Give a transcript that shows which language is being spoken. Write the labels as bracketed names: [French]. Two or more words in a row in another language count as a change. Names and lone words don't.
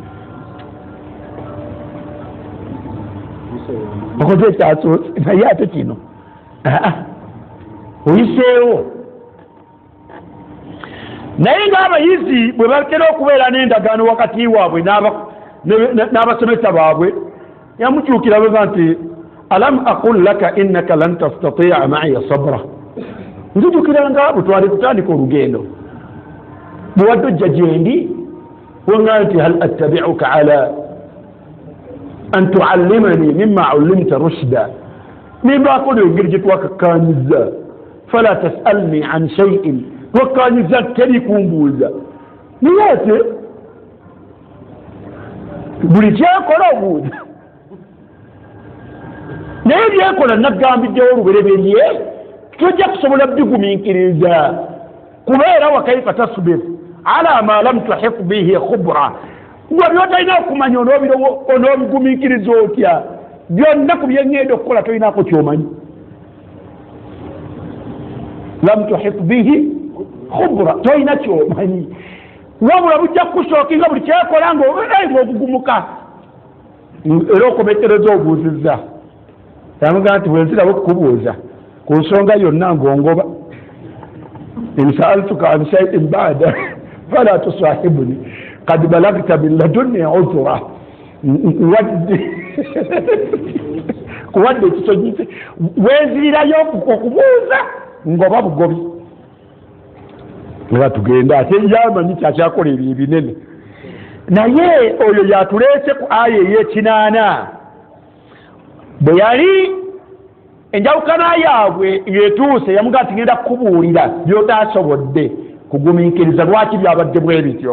[Ganda] Wakoze ekyasoose naye ate kino oyiseewo. Naye ng'abayizi bwe batera okubeera n'endagaano wakati waabwe n'abasomesa baabwe, yamukyukira bweba nti [Arabic] ألم أقل لك إنك لن تستطيع معي صبرا. [Ganda] Nzijukiranga bwe twali tutandika olugendo, bwe wadde ojja gye ndi wanga nti [Arabic] هل أتبعك على أن تعلمني مما علمت رشدا. [Ganda] Nimbaako engeri gye twakakkaanyizza, [Arabic] فلا تسألني عن شيء, [Ganda] twakkaanyizza teri kumbuuza. Naye ate buli kyekola obuuza, naye byekola naggambiddewo olubereberye tojja kusobola bigumiikiriza, kubeera [Arabic] وكيف تصبر على ما لم تحط به خبرا. [Ganda] Gwe byotalina okumanya onoobigumiikiriza otya? Byonna ku byeŋŋenda okukola tolinaako kyomanyi. [Arabic] لم تحط به خبرا, [Ganda] tolina kyomanyi, wabula bujja kukusookinga buli kyekola ng'ogugumuka. Era okomekereza obuuzizza, yamugamba nti bwenzirawo okukubuuza ku nsonga yonna ng'ongoba, [Arabic] إن سألتك عن شيء بعدها فلا تصاحبني قد بلغت من لدني عذرا. [Ganda] Kuwadde ekisonyise wenzirirayo okubuuza ng'oba bugobi. Nga tugenda ate yamanyi kyakyakola ebyo ebinene. Naye oyo yatuleese ku aya ey'ekinaana, bwe yali enjawukana yaabwe yetuuse yamugamba nti ngenda kukubuulira by'otaasobodde kugumiikiriza lwaki byabadde bwe bityo.